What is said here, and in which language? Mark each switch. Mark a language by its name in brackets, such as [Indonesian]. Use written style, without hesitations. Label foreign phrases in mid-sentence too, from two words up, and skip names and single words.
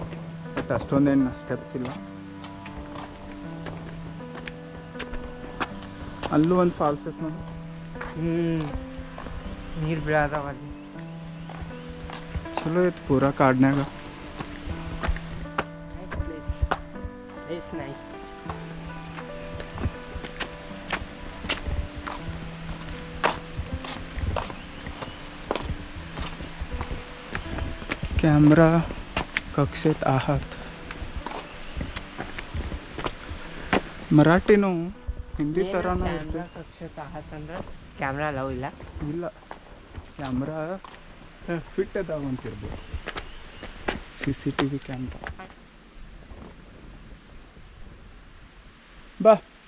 [Kannada] ಬಟ್ ಬಟ್ ಅಷ್ಟೊಂದೇನು ಸ್ಟೆಪ್ಸ್ ಇಲ್ಲ. ಅಲ್ಲೂ ಒಂದು ಫಾಲ್ಸ್ ಐತೆ ನೋಡಿ. ನೀರು ಬೀಳಾದವ ಅಲ್ಲಿ. ಚಲೋ ಐತೆ ಪೂರಾ ಕಾಡ್ನ್ಯಾಗ. [English] nice place, place nice. [Marathi] कॅमेरा कक्षेत आहात. [Kannada] ಮರಾಠಿನೂ ಹಿಂದಿ ಥರನೂ ಇರ್ತದೆ. [Marathi] कक्षेत आहात [Kannada] ಅಂದ್ರೆ ಕ್ಯಾಮ್ರಾ ಲವ್ ಇಲ್ಲ. ಇಲ್ಲ, ಕ್ಯಾಮ್ರಾ ಫಿಟ್ ಅದಾವ ಅಂತಿರ್ಬೋದು. CCTV ಕ್ಯಾಮ್ರಾ. ಬಾ.